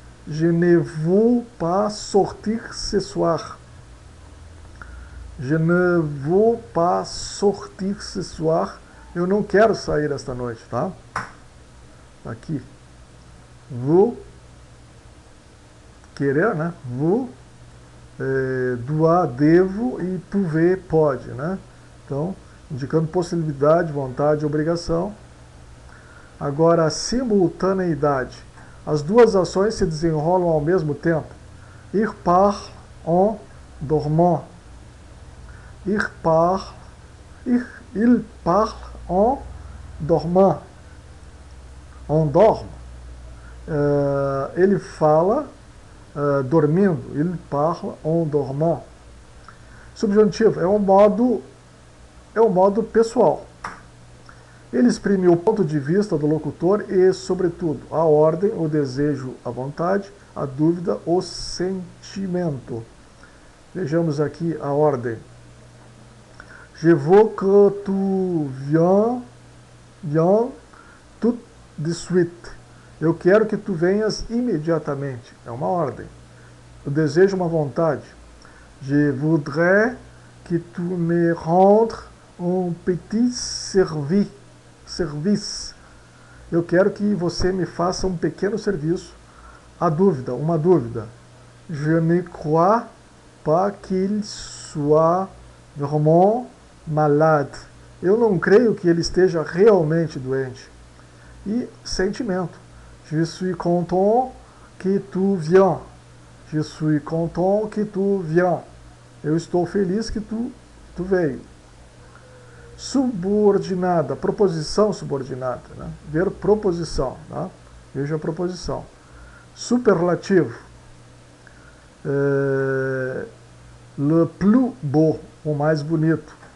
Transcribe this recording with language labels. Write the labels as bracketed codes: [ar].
[fr] Je ne veux pas sortir ce soir. Je ne veux pas sortir ce soir. [pt] Eu não quero sair esta noite, tá? Aqui. Vous, querer, né? Vous, dois, devo e pouvez, pode, né? Então, indicando possibilidade, vontade, obrigação. Agora, a simultaneidade. As duas ações se desenrolam ao mesmo tempo. [fr] Il parle en dormant. Il parle en dormant. On dorme. [pt] Ele fala dormindo. [fr] Il parle en dormant. [pt] Subjuntivo é um modo pessoal. Ele exprime o ponto de vista do locutor e, sobretudo, a ordem, o desejo, a vontade, a dúvida, o sentimento. Vejamos aqui a ordem. [fr] Je veux que tu viennes tout de suite. [pt] Eu quero que tu venhas imediatamente. É uma ordem. O desejo, uma vontade. [fr] Je voudrais que tu me rendes un petit service. [pt] Eu quero que você me faça um pequeno serviço. A dúvida, uma dúvida. [fr] Je ne crois pas qu'il soit vraiment malade. [pt] Eu não creio que ele esteja realmente doente. E sentimento. [fr] Je suis content que tu viens. Je suis content que tu viens. [pt] Eu estou feliz que tu veio. Subordinada, proposição subordinada, né? Ver proposição, tá? Veja a proposição. Superlativo. [fr] Le plus beau, [pt] o mais bonito.